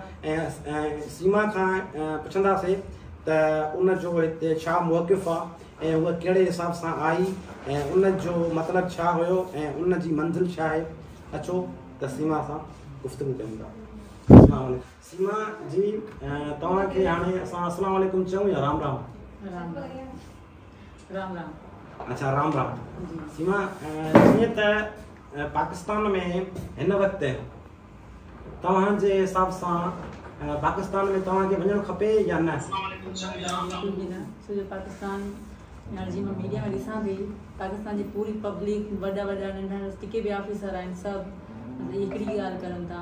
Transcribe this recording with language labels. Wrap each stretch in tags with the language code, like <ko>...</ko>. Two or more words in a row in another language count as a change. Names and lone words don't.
<sd>ऐं सीमा खां पुछंदासीं त उनजो हिते छा मौक़िफ़ आहे ऐं उहा कहिड़े हिसाब सां आई ऐं उनजो मतिलबु छा हुयो ऐं उनजी मंज़िल छा आहे। अचो त सीमा सां गुफ़्तगू कयूं था। सीमा जी तव्हांखे हाणे असां</sd> <ar>السلام عليكم</ar> <sd>चऊं या राम राम? राम राम। अच्छा राम राम। सीमा जीअं त पाकिस्तान में हिन वक़्तु तव्हांजे हिसाब सां पाकिस्तान में तव्हांखे वञणु खपे या न? सॼो पाकिस्तान जी मां मीडिया में ॾिसां थी पाकिस्तान जी पूरी पब्लिक वॾा नंढा जेके बि ऑफिसर आहिनि सभु हिकिड़ी ॻाल्हि करनि था।</sd>